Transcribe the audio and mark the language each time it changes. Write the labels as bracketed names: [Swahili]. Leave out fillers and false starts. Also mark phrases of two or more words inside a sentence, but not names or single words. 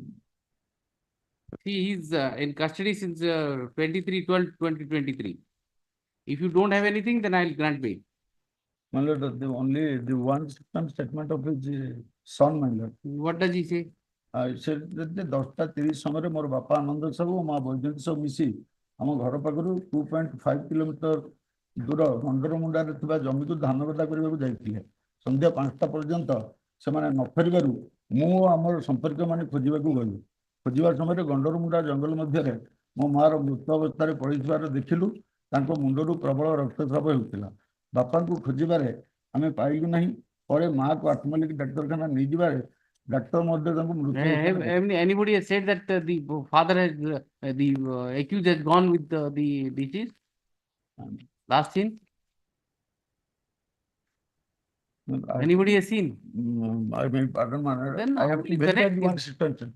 [English] See, he's in custody since 23/12/2023. If you don't have anything, then I'll grant bail. My lord, the one statement of his son, my lord. What does he say? I said that the [Odia] 10:30 ସମୟରେ ମୋର ବାପା ଆନନ୍ଦ ସାହୁ ଓ ମା ବୈଜୟନ୍ତୀ ସାହୁ ମିଶି ଆମ ଘର ପାଖରୁ 2.5 କିଲୋମିଟର ଦୂର ଗଣ୍ଡରମୁଣ୍ଡାରେ ଥିବା ଜମିକୁ ଧାନ ଗଦା କରିବାକୁ ଯାଇଥିଲେ। ସନ୍ଧ୍ୟା 5ଟା ପର୍ଯ୍ୟନ୍ତ ସେମାନେ ନ ଫେରିବାରୁ ମୁଁ ଓ ଆମର ସମ୍ପର୍କୀୟମାନେ ଖୋଜିବାକୁ ଗଲୁ। ଖୋଜିବା ସମୟରେ ଗଣ୍ଡରମୁଣ୍ଡା ଜଙ୍ଗଲ ମଧ୍ୟରେ ମୋ ମାର ମୃତ ଅବସ୍ଥାରେ ପଡ଼ିଥିବାର ଦେଖିଲୁ। ତାଙ୍କ ମୁଣ୍ଡରୁ ପ୍ରବଳ ରକ୍ତସ୍ରାବ ହେଉଥିଲା। ବାପାଙ୍କୁ ଖୋଜିବାରେ ଆମେ ପାଇଲୁ ନାହିଁ। ପରେ ମାକୁ ଆତ୍ମଲିକି ଡାକ୍ତରଖାନା ନେଇଯିବାରେ ଡାକ୍ତର ମଧ୍ୟ ତାଙ୍କୁ ମୃତ [English] Anybody has said that the father has, the accused has gone with the deceased? Last scene? Anybody has seen? I mean, pardon, Then I have to verify one sentence.